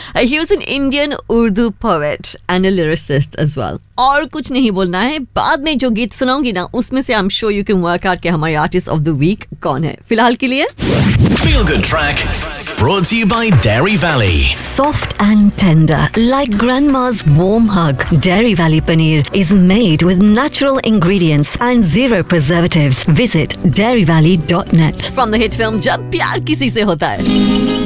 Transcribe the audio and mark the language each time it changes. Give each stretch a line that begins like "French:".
English: He was an Indian Urdu poet and a lyricist as well.
Hindi: और कुछ नहीं बोलना है। बाद में जो गीत सुनाऊँगी ना, उसमे से
English: I'm sure you can work out
Hindi: के हमारी
English: artist of the week
Hindi: कौन है। फ़िलहाल के लिए।
English: Feel Good Track. Brought to you by Dairy Valley. Soft and tender, like grandma's warm hug. Dairy Valley Paneer is made with natural ingredients and zero preservatives. Visit dairyvalley.net. From the hit film, Jab Pyar Kisi Se Hota Hai.